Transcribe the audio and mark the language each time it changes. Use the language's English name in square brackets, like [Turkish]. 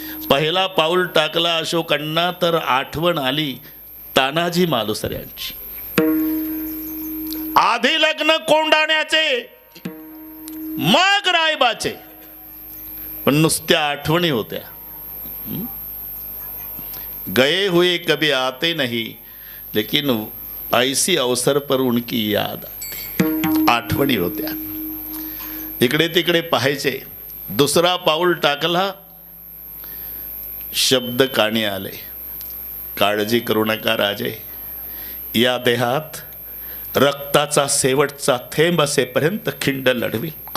[Marathi] पहिला पाऊल टाकला अशोकांना तर आठवण आली तानाजी मालुसरे यांची. आधी लग्न कोंडाण्याचे, मग रायबाचे, पण नुसत्या आठवणी होत्या. [Hindi] गए हुए कभी आते नहीं, लेकिन ऐसी अवसर पर उनकी याद आती. [Marathi] आठवणी होत्या. इकडे तिकडे पाहायचे. दुसरा पाऊल टाकला, शब्द कानी आले, काळजी करू नका राजे, या देहात रक्ताचा शेवटचा थेंब असेपर्यंत खिंड लढवी.